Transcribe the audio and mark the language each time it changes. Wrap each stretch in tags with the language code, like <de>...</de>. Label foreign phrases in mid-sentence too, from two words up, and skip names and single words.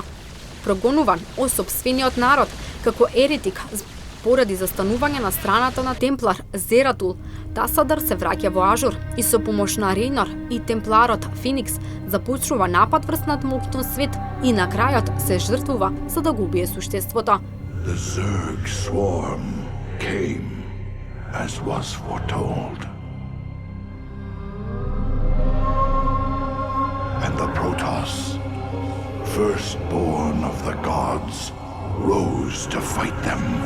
<mk>Прогонуван од сопствениот народ како еретик поради застанување на страната на темплар Зератул, Тасадар се враќа во Ажур и со помош на Рейнор и темпларот Феникс започнува напад врз надмокниот свет и на крајот се жртвува за да го убие суштеството.</mk> <en>The Zerg swarm came as was foretold. And the Protoss, firstborn of the gods, rose to fight them.</en>